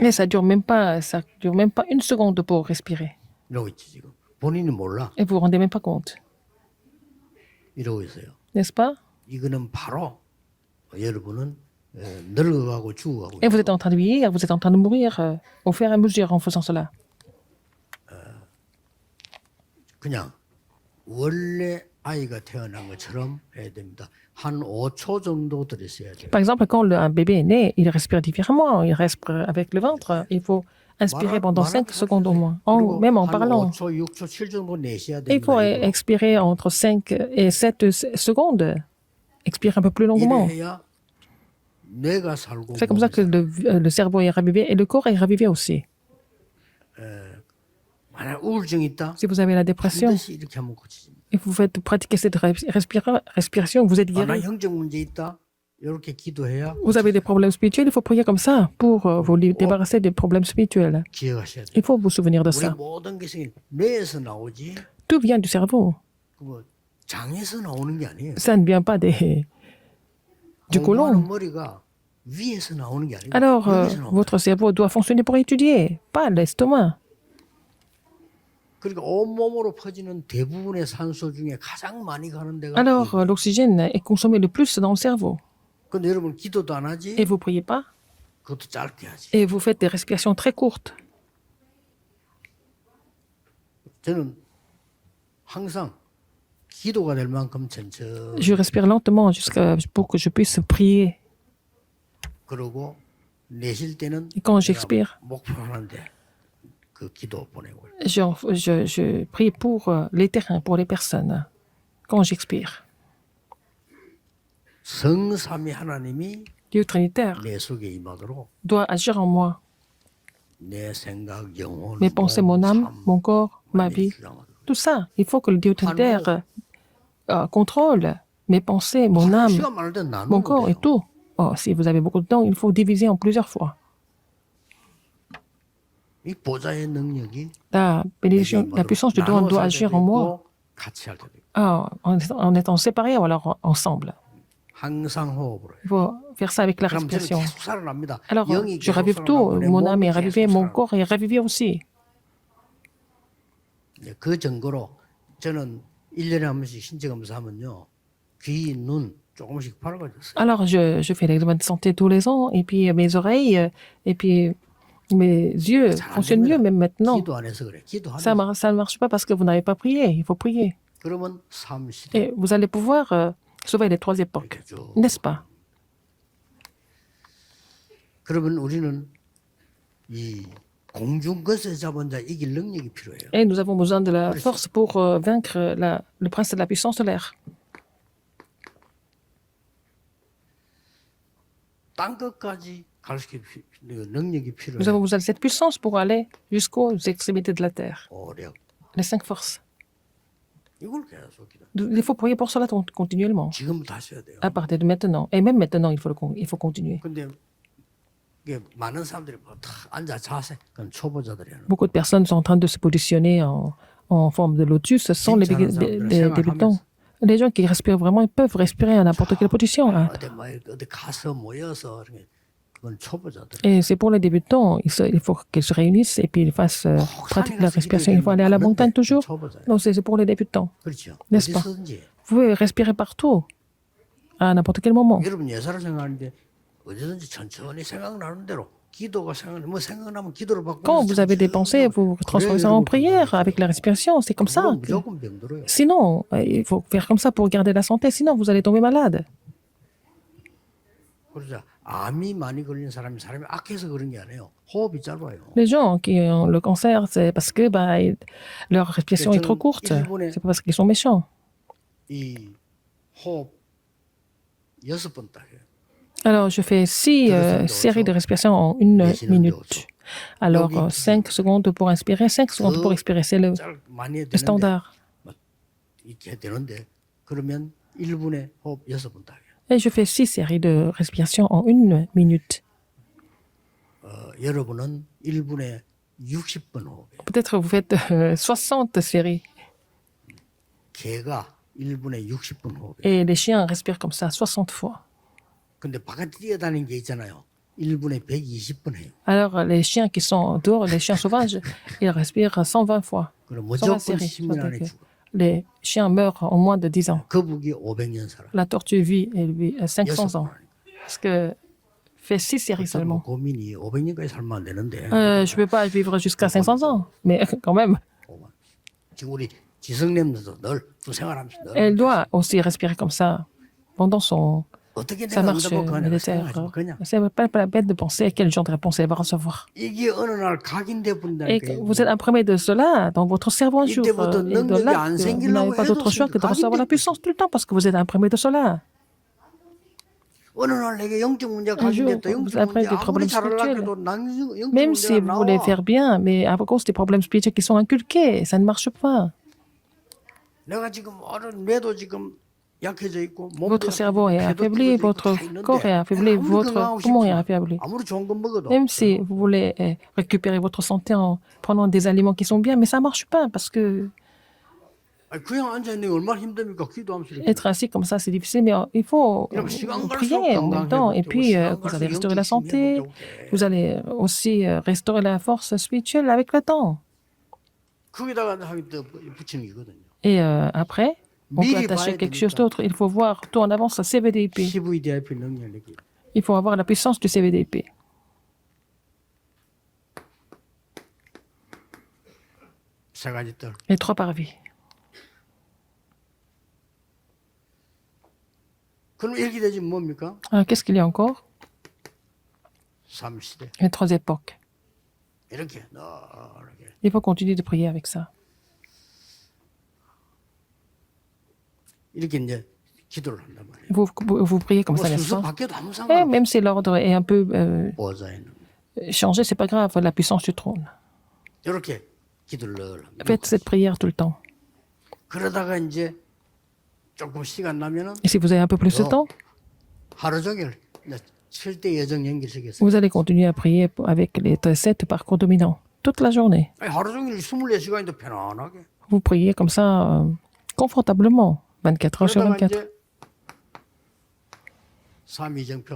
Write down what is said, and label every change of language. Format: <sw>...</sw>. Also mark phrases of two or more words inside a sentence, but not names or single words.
<fr>Mais ça dure même pas une seconde pour respirer.</fr> <ko>이러고 있지 지금. 본인이 몰라.</ko> <fr>Et vous vous rendez même pas compte,</fr> <ko>이러고 있어요.</ko> <fr>n'est-ce pas?</fr> <ko>이거는 바로 여러분은 늙어가고 죽어가고</ko> <fr>Et vous</fr> <ko>있고</ko> <fr>êtes en train de vieillir, vous êtes en train de mourir au fur et à mesure en faisant cela.</fr> <ko>그냥 원래 아이가 태어난 것처럼 해야 됩니다. 한 5초 정도 들으셔야 돼요.</ko> <fr>Par exemple, quand un bébé est né, il respire différemment, il respire avec le ventre. Il faut inspirer pendant 5 secondes au moins, même en</fr> <ko>한</ko> <fr>parlant.</fr> <ko>5초, 6초, 7 정도 내셔야</ko> <fr>Il faut</fr> <ko>됩니다.</ko> <fr>expirer entre 5 et 7 secondes. Expirer un peu plus longuement.</fr> <ko>이래야 뇌가 살고</ko> <fr>C'est comme ça que le cerveau est ravivé et le corps est ravivé aussi.</fr> <ko>만약 우울증이 있다.</ko> <fr>Si vous avez la dépression</fr> <ko>반드시 이렇게 하면 고치집니다.</ko> <fr>et vous faites pratiquer cette respiration, vous êtes</fr> <ko>나</ko> <fr>guéri.</fr> <ko>형적 문제 있다. 이렇게 기도해야</ko> <fr>Vous avez des problèmes spirituels, il faut prier comme ça pour vous débarrasser des problèmes spirituels.</fr> <ko>기억하셔야 돼요.</ko> <fr>Il faut vous souvenir de</fr> <ko>우리</ko> <fr>ça.</fr> <ko>모든 것이 뇌에서 나오지</ko> <fr>Tout vient du cerveau.</fr> <ko>뭐 장에서 나오는 게 아니에요.</ko> <fr>Ça ne vient pas du</fr> <ko>공부하는</ko> <fr>côlon.</fr> <ko>머리가 위에서 나오는 게 아니고</ko> <fr>Alors,</fr> <ko>여기서 나오는</ko> <fr>votre cerveau doit fonctionner pour étudier, pas l'estomac.</fr> <ko>그러니까 온몸으로 퍼지는 대부분의 산소 중에 가장 많이 가는 데가</ko> <fr>Alors, l'oxygène est consommé le plus dans le cerveau.</fr> <ko>근데 여러분 기도도 안 하지</ko> <fr>Et vous priez pas,</fr> <ko>그것도 짧게 하지.</ko> <fr>et vous faites des respirations très courtes.</fr> <ko>저는 항상 기도가 될 만큼 천천히</ko> <fr>Je respire lentement pour que je puisse prier.</fr> <ko>그러고 내쉴 때는</ko> <fr>Et quand</fr> <ko>내가</ko> <fr>j'expire,</fr> <ko>목표 하는데 그 기도 보내고</ko> <fr>je prie pour les terrains, pour les personnes. Quand j'expire.</fr> <ko>성삼위 하나님이</ko> <fr>Dieu Trinitaire</fr> <ko>내 속에 임하도록</ko> <fr>doit agir en moi.</fr> <ko>내 생각, 영혼,</ko> <fr>Mes pensées, mon âme, mon corps, ma vie,</fr> <ko>주장하도록.</ko> <fr>tout ça. Il faut que le Dieu Trinitaire contrôle mes pensées, mon âme,</fr> <ko>시간 많을 땐</ko> <fr>mon</fr> <ko>나누면</ko> <fr>corps et</fr> <ko>돼요.</ko> <fr>tout. Oh, si vous avez beaucoup de temps, il faut diviser en plusieurs fois.</fr> <ko>이 보좌의 능력이</ko> <fr>La puissance du don doit agir en moi.</fr> <ko>같이 할 때도 있고.</ko> <fr>En étant séparés ou alors ensemble.</fr> <ko>항상 호흡으로 해요.</ko> <fr>Il faut faire ça avec la</fr> <ko>그럼 저는</ko> <fr>respiration.</fr> <ko>계속 살아납니다.</ko> <fr>Alors,</fr> <ko>영이</ko> <fr>je</fr> <ko>계속</ko> <fr>ravive tout.</fr> <ko>살아나고 내</ko> <fr>Mon âme</fr> <ko>몸이</ko> <fr>est ravivée,</fr> <ko>계속</ko> <fr>mon</fr> <ko>살아나고.</ko> <fr>corps est ravivé aussi.</fr> <ko>그 증거로 저는 1년에 한 번씩 신체 검사하면요. 귀, 눈 조금씩 밝아졌어요.</ko> <fr>Alors, je fais l'examen de santé tous les ans, et puis mes oreilles, et puis mes yeux fonctionnent mieux, même maintenant.</fr> <ko>기도 안 해서 그래. 기도하면</ko> <fr>Ça ne marche pas parce que vous n'avez pas prié. Il faut prier.</fr> <ko>그러면 삶 시대</ko> <fr>Et vous allez pouvoir sauver les 3 époques,</fr> <ko>이렇게 쭉.</ko> <fr>n'est-ce pas?</fr> <ko>그러면 우리는 이 공중 것에 잡은 자 이길 능력이 필요해요.</ko> <fr>Et nous avons besoin de la force pour vaincre le prince de la puissance de l'air.</fr> <ko>땅 끝까지 갈 수 있는 능력이</ko> <fr>Nous</fr> <ko>필요해요.</ko> <fr>avons besoin de cette puissance pour aller jusqu'aux extrémités de la terre.</fr> <ko>오력.</ko> <fr>Les 5 forces.</fr> <ko>이걸 계속 기도.</ko> <fr>Il faut prier pour cela continuellement, 지금부터 하셔야 돼요. à partir de maintenant. Et même maintenant, il faut continuer.</fr> <ko>근데 이게 많은 사람들이 뭐다 앉아 자세 그건 초보자들이 하는.</ko> <fr>Beaucoup de personnes sont en train de se positionner en forme de lotus. Ce sont les débutants. Les gens qui respirent vraiment, ils peuvent respirer à n'importe quelle position. Hein.</fr> <ko>어디 가서 모여서 이렇게 그건 초보자들.</ko> <fr>Et c'est pour les débutants. Il faut qu'ils se réunissent et puis ils fassent pratiquer la respiration. Il faut aller à la montagne toujours. Non, c'est pour les débutants.</fr> <ko>그렇죠.</ko> <fr>N'est-ce pas?</fr> <ko>어디서든지.</ko> <fr>Vous pouvez respirer partout, à n'importe quel moment.</fr> <ko>여러분 예사를 생각하는데 어디든지 천천히 생각나는 대로 기도가 뭐 생각나면 기도를 받고.</ko> <fr>Quand vous avez des pensées, vous transformez ça en prière avec la respiration. C'est comme ça.</fr> <ko>무조건 병들어요.</ko> <fr>Sinon, il faut faire comme ça pour garder la santé. Sinon, vous allez tomber malade.</fr> <ko>그러자 암이 많이 걸린 사람이 악해서 그런 게 아니에요. 호흡이 짧아요.</ko> <fr>Les gens qui ont le cancer, c'est parce que leur respiration est trop courte. C'est pas parce qu'ils sont méchants.</fr> <ko>이 호흡 6번 딱 해요.</ko> <fr>Alors, je fais 6 séries de respiration en 1 minute. Alors, 5 secondes pour inspirer, 5 secondes pour expirer. C'est le</fr> <ko>많이 해야 되는데</ko> <fr>standard.</fr> <ko>이렇게 해야 되는데 그러면 1분에 호흡 6번 딱 해요.</ko> <fr>Et je fais 6 séries de respiration en 1 minute.</fr> <ko>여러분은 1분에 60번 호흡해요.</ko> <fr>Peut-être vous faites 60 séries.</fr> <ko>개가 1분에 60번 호흡해요.</ko> <fr>Et les chiens respirent comme ça 60 fois.</fr> <ko>근데 바깥에 뛰어다니는 게 있잖아요. 1분에 120번 해요.</ko> <fr>Alors, les chiens qui sont dehors, les chiens sauvages, ils respirent 120 fois.</fr> <ko>그럼 120 무조건</ko> <fr>séries.</fr> <ko>10년 안에 죽어.</ko> <fr>Les chiens meurent en moins de 10 ans.</fr> <ko>거북이 500년 살아.</ko> <fr>La tortue vit, elle vit 500</fr> <ko>6번</ko> <fr>ans.</fr> <ko>하니까.</ko> <fr>Parce que fait 6 séries</fr> <ko>뭐</ko> <fr>seulement.</fr> <ko>고민이 500년까지 살면 안 되는데.</ko> <fr>Je ne peux pas vivre jusqu'à 500 ans, mais quand même,</fr> <ko>지금 우리 지성님들도 늘 수생활하면서 늘</ko> <fr>elle doit aussi respirer comme ça pendant</fr> <ko>어떻게</ko> <fr>sa</fr> <ko>내가</ko> <fr>marche</fr> <ko>응답할까 하냐</ko> <fr>militaire.</fr> <ko>생각하지 그냥</ko> <fr>C'est pas la peine de penser à quel genre de réponse elle va recevoir.</fr> <ko>이게 어느 날 각인돼</ko> <fr>Et</fr> <ko>버린다니까.</ko> <fr>que vous êtes imprimé de cela dans votre cerveau un jour. Et de là, que vous n'avez pas d'autre choix que de recevoir la puissance tout le temps parce que vous êtes imprimé de cela.</fr> <ko>어느 날 내게 영적 문제가</ko> <fr>Un jour,</fr> <ko>각인됐다.</ko> <fr>vous</fr> <ko>영적</ko> <fr>avez</fr> <ko>문제</ko> <fr>des</fr> <ko>아무리</ko> <fr>problèmes</fr> <ko>잘하려고 해도 난 영적</ko> <fr>Même si</fr> <ko>문제가</ko> <fr>vous voulez</fr> <ko>나와.</ko> <fr>faire bien, mais à cause des problèmes spirituels qui sont inculqués, ça ne marche pas.</fr> <ko>내가 지금 어른 뇌도 지금 약해져 있고</ko> <fr>Votre cerveau est affaibli, votre corps est affaibli, votre poumon est affaibli.</fr> <ko>아무리 좋은 거 먹어도</ko> <fr>Même si vous voulez récupérer votre santé en prenant des aliments qui sont bien, mais ça ne marche pas parce que</fr> <ko>아니, 그냥 앉아 있는 게 얼마나 힘듭니까? 기도하면서 이렇게.</ko> <fr>être assis comme ça, c'est difficile, mais il faut prier en même temps. Et puis, vous allez restaurer la santé, vous allez aussi restaurer la force spirituelle avec le temps.</fr> <ko>거기다가 하기 또 붙이는 거거든요.</ko> <fr>Et après, on peut attacher quelque chose d'autre. Il faut voir tout en avance la CVDIP.</fr> <ko>CVDIP 능력이</ko> <fr>Il faut avoir la puissance du CVDIP.</fr> <ko>세 가지 뜰.</ko> <fr>Les 3 parvis.</fr> <ko>그럼 이렇게 되지 뭡니까?</ko> <fr>Alors, qu'est-ce qu'il y a encore?</fr> <ko>삼시대</ko> <fr>Les 3 époques.</fr> <ko>이렇게 이렇게.</ko> <fr>Il faut continuer de prier avec ça.</fr> <ko>이렇게 이제 기도를 한단 말이에요.</ko> <fr>Vous priez comme</fr> <ko>뭐</ko> <fr>ça, n'est-ce</fr> <ko>순서</ko> <fr>pas?</fr> <ko>바뀌어도 아무</ko> <fr>Et</fr> <ko>상관.</ko> <fr>même si l'ordre est un peu</fr> <ko>보좌에는</ko> <fr>changé, c'est pas grave, la puissance du trône.</fr> <ko>이렇게 기도를 늘 합니다.</ko> <fr>Faites cette prière tout le temps.</fr> <ko>그러다가 이제 조금 시간 나면은</ko> <fr>Et si vous avez un peu plus de temps,</fr> <ko>하루 종일 이제 7대 여정 연결시켰어요.</ko> <fr>vous allez continuer à prier avec les 7 parcours dominants toute la journée.</fr> <ko>아니, 하루 종일 24시간인데 편안하게.</ko> <fr>Vous priez comme ça confortablement, 24 heures sur</fr> <ko>그러다가</ko> <fr>24.</fr> <ko>이제 삼위정표</ko>